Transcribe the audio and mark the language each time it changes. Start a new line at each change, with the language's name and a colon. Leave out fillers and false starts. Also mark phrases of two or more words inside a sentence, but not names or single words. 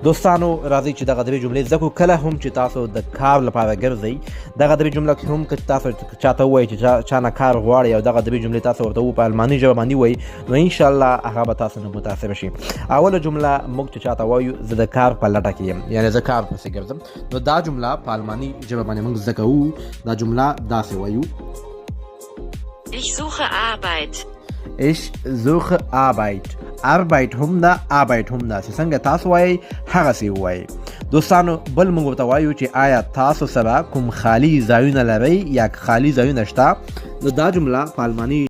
Pashto: دوستانو راځئ چې دغه درې جملې زده کړو. کله هم چې تاسو د کار لپاره ګرځئ، دغه درې جمله کې هم که تاسو چاته ووایئ چې چا نه کار غواړئ او دغه درې جملې تاسو ورته په الماني ژبه باندې ووایئ، نو انشاءالله هغه به تاسو نه متاثره شي. اوله جمله موږ چې چاته وایو زه د کار په لټه کې یم، یعنې زه کار پسې ګرځم، نو دا جمله په الماني ژبه باندې موږ زده کوو. دا جمله داسې وایو:
German: Ich suche Arbeit. Ich suche Arbeit.
Pashto: Arbeit هم ده، Arbeit هم ده، چې څنګه تاسو وایئ هغسې ووایئ. دوستانو بل موږ ورته وایو چې آیا تاسو سره کوم خالي ځایونه لرئ یا خالي ځایونه شته، نو دا جمله په الماني